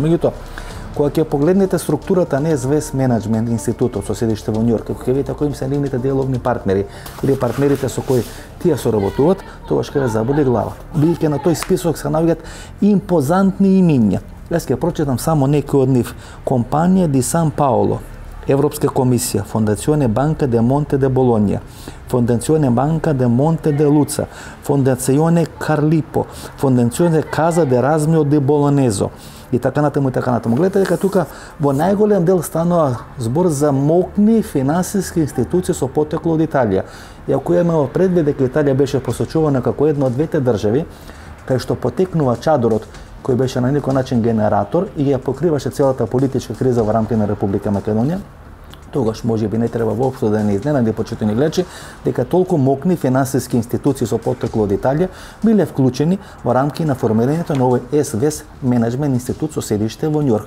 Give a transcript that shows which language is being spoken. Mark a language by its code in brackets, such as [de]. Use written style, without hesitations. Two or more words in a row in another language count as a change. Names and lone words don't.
[mk] Меѓутоа, кога ќе погледнете структурата на ЕСВЕС менеджмент институтот со седиште во Њујорк, кога ќе видите кои се нивните деловни партнери или партнерите со кои тие соработуваат, тогаш ќе ве заболи глава. Бидејќи на тој список се наоѓаат импозантни имиња. Јас ќе прочитам само некои од нив. Компанија Ди Сан Паоло, Европска комисија, Фондационе Банка де Монте де Болонија, Фондационе Банка де Монте де Луца, Фондационе Карлипо, Фондационе Каза де Размио де Болонезо и така натаму и така натаму. Гледате дека тука во најголем дел станува збор за мокни финансиски институции со потекло од Италија. И ако имаме предвид дека Италија беше посочувана како една од двете држави кај што потекнува чадорот кој беше на некој начин генератор и ја покриваше целата политичка криза во рамки на Република Македонија, тогаш може би не треба воопшто да не изненади почитувани гледачи дека толку мокни финансиски институции со потекло од Италија биле вклучени во рамки на формирањето на овој ЕСВЕС менеджмент институт со седиште во Њујорк.